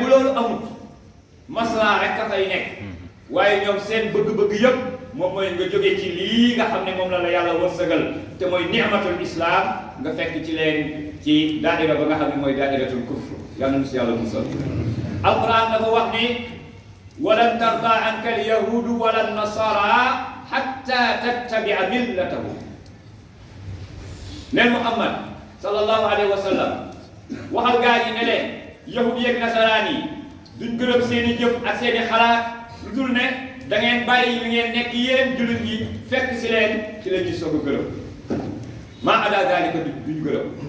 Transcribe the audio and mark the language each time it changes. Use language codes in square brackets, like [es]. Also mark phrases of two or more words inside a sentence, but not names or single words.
[wo] loolu amut maslaa rek ka fay nekk waaye ñoom seen bëgg-bëgg yëpp moom mooy nga jóge ci lii nga xam ne moom la yàlla wërsëgal te mooy [ar] نعمة الإسلام [wo] nga fekk ci leen ci daaira ba nga xam ne mooy [ar] دائرة الكفر [wo] yàlla na si yàlla musal alquran dafa wax ni [ar] ولن ترضى عنك اليهود ولا النصارى حتى تتبع ملتهم [wo] neen Muhammad [ar] صلى الله عليه وسلم [wo] waxal gaa yi ne leen yahud yeeg nasaraan yi duñ gërëm seeni jëf ak seeni xalaat lu dul ne da ngeen bàyyi li ngeen nekk yéen jullit ñi fekk si leen ci la ñuy soog a gërëm maa ada dalika duñ gërëm